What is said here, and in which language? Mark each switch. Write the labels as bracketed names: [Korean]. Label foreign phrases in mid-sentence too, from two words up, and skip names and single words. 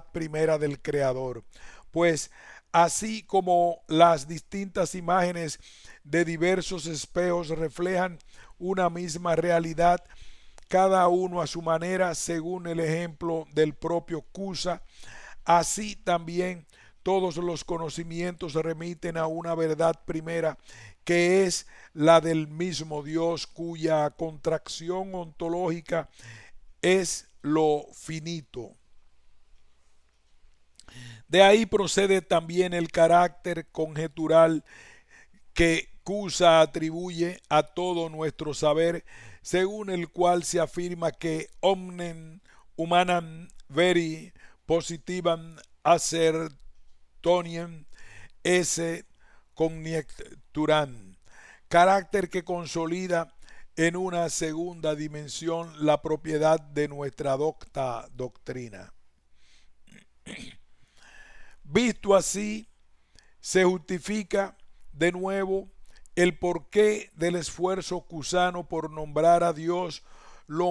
[Spanish] primera del Creador, pues así como las distintas imágenes de diversos espejos reflejan una misma realidad, cada uno a su manera, según el ejemplo del propio Cusa, así también todos los conocimientos remiten a una verdad primera, que es la del mismo Dios, cuya contracción ontológica es lo finito. De ahí procede también el carácter conjetural que Cusa atribuye a todo nuestro saber, según el cual se afirma que [Latin] omnem humanam veri positivam assertionem esse conjecturam, [Spanish] carácter que consolida en una segunda dimensión la propiedad de nuestra doctrina. Visto así, se justifica de nuevo el porqué del esfuerzo cusano por nombrar a Dios lo